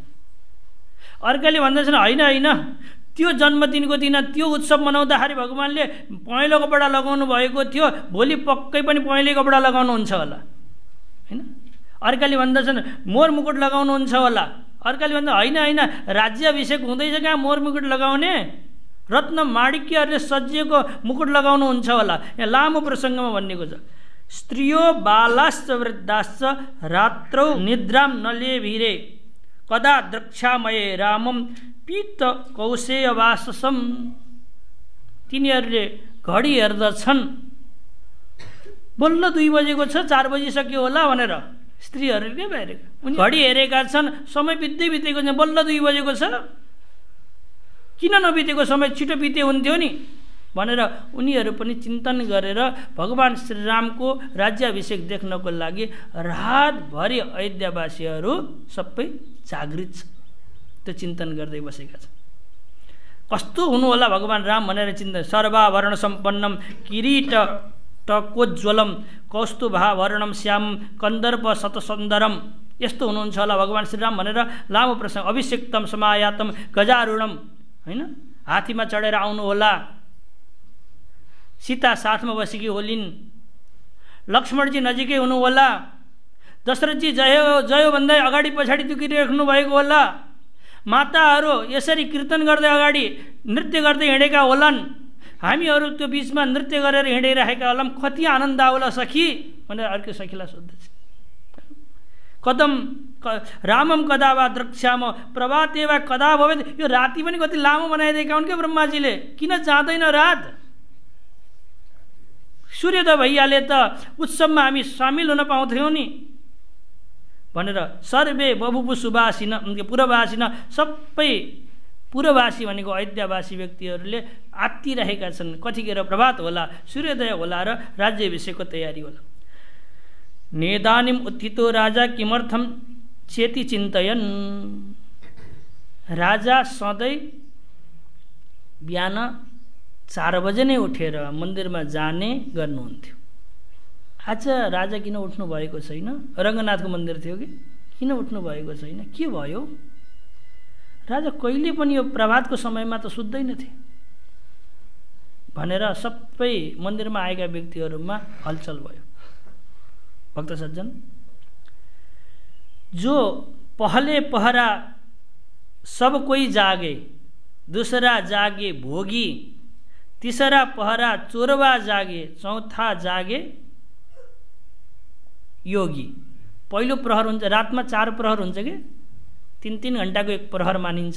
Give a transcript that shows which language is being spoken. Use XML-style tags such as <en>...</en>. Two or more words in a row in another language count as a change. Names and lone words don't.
<ne>अर्काले भन्दछन्, होइन होइन, त्यो जन्मदिनको दिन त्यो उत्सव मनाउँदाखेरि भगवानले पहेँलो कपडा लगाउनु भएको थियो, भोलि पक्कै पनि पहेँलो कपडा लगाउनुहुन्छ होला, होइन। अर्काले भन्दछन् मोर मुकुट लगाउनुहुन्छ होला। अर्काले भन्छ होइन होइन, राज्याभिषेक हुँदैछ, कहाँ मोर मुकुट लगाउने, रत्न माणिक्यहरूले सजिएको मुकुट लगाउनुहुन्छ होला। यहाँ लामो प्रसङ्गमा भनिएको छ,</ne> <sa>स्त्रियो बालाश्च वृद्धाश्च रात्रौ निद्राम नलेभिरे कदा द्रक्षामये रामम पीत कौशेयवाससम।</sa> <ne>तिनीहरूले घडी हेर्दछन्, बल्ल 2 बजेको छ, 4 बजिसक्यो होला भनेर स्त्रीहरूले के भइरहेका, उनी घडी हेरेका छन्, समय बित्दै बितेको छ, बल्ल 2 बजेको छ, किन नबितेको समय, छिटो बिते हुन्थ्यो नि भनेर उनीहरू पनि चिन्तन गरेर भगवान श्रीरामको राज्याभिषेक देख्नको लागि रातभरि अयोध्यावासीहरू सबै जागृत छ, त्यो चिन्तन गर्दै बसेका छन्। कस्तो हुनु होला भगवान राम भनेर चिन्तन।</ne> <sa>सर्वाभरण सम्पन्नम किरीट टकोज्ज्वलम कौस्तुभाभरणम श्याम कन्दर्प शतसुन्दरम,</sa> <ne>यस्तो हुनुहुन्छ होला भगवान श्रीराम भनेर लामो प्रसङ्ग।</ne> <sa>अभिषेक्तम समायातम गजारूढम,</sa> <ne>होइन, हात्तीमा चढेर आउनु होला, सीता साथमा बसेकी होलिन्, लक्ष्मणजी नजिकै हुनु होला, दशरथजी जयो भन्दै अगाडि पछाडि दुखिराख्नु भएको होला, माताहरू यसरी कीर्तन गर्दै अगाडि नृत्य गर्दै हिँडेका होलान्, हामीहरू त्यो बिचमा नृत्य गरेर हिँडिरहेका होलाम, कति आनन्द आउला सखी भनेर अर्को सखीलाई सोध्दैछ।</ne> <sa>कदम रामम कदा वा द्रक्ष्याम प्रभाते वा कदा भवेत्,</sa> <ne>यो राति पनि कति लामो बनाइदिएका हुन् क्या ब्रह्माजीले, किन जाँदैन रात, सूर्योदय भइहाले त उत्सवमा हामी सामेल हुन पाउँथ्यौँ नि भनेर</ne> <sa>सर्वे बभुवु सुवासिन, पुरवासिन,</sa> <ne>सबै पुरवासी भनेको अयोध्यावासी व्यक्तिहरूले आत्तिरहेका छन्, कतिखेर प्रभात होला, सूर्योदय होला र राज्याभिषेकको तयारी होला।</ne> <sa>नेदानीम उत्थितो राजा किमर्थम चेति चिन्तयन्,</sa> <ne>राजा सधैँ बिहान 4 बजे नै उठेर मन्दिरमा जाने गर्नुहुन्थ्यो। आज राजा किन उठ्नु भएको छैन, रङ्गनाथको मन्दिर थियो कि, किन उठ्नु भएको छैन, के भयो? राजा कहिले पनि यो प्रभातको समयमा त सुत्दैनथे भनेर सबै मन्दिरमा आएका व्यक्तिहरूमा हलचल भयो।</ne> <hi>भक्त सज्जन, जो पहले पहरा सब कोई जागे, दूसरा जागे भोगी, तीसरा पहरा चोरवा जागे, चौथा जागे योगी।</hi> <ne>पहिलो प्रहर हुन्छ, रातमा 4 प्रहर हुन्छ कि, 3-3 घण्टाको एक प्रहर मानिन्छ।</ne>